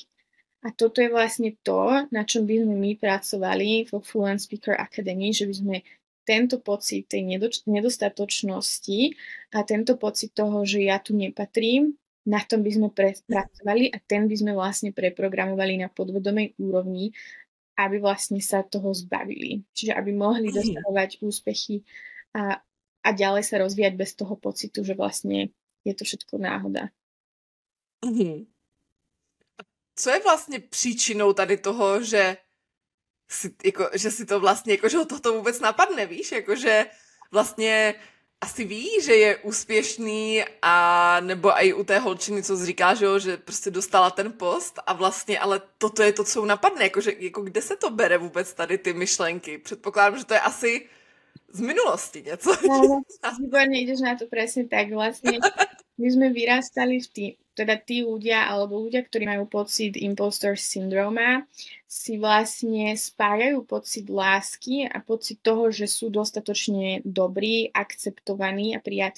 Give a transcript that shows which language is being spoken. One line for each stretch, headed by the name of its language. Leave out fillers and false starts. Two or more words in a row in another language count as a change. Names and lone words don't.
Slovak: A toto je vlastne to, na čom by sme my pracovali vo Fluent Speaker Academy, že by sme tento pocit tej nedostatočnosti a tento pocit toho, že ja tu nepatrím, na tom by sme pracovali a ten by sme vlastne preprogramovali na podvedomej úrovni, aby vlastne sa toho zbavili. Čiže aby mohli dosahovať úspechy a ďalej sa rozvíjať bez toho pocitu, že vlastne je to všetko náhoda.
Czech: Co je vlastně příčinou tady toho, že si to vlastně, jako, že ho toto vůbec napadne, víš? Jako, že vlastně asi ví, že je úspěšný a nebo i u té holčiny, co jsi říká, že prostě dostala ten post a vlastně, ale toto je to, co napadne, jako kde se to bere vůbec tady ty myšlenky? Předpokládám, že to je asi z minulosti něco.
Slovak: No, výborne ideš na to presne tak. Vlastne my sme vyrastali tí ľudia, alebo ľudia, ktorí majú pocit impostor syndroma, si vlastne spájajú pocit lásky a pocit toho, že sú dostatočne dobrí, akceptovaní a prijatí.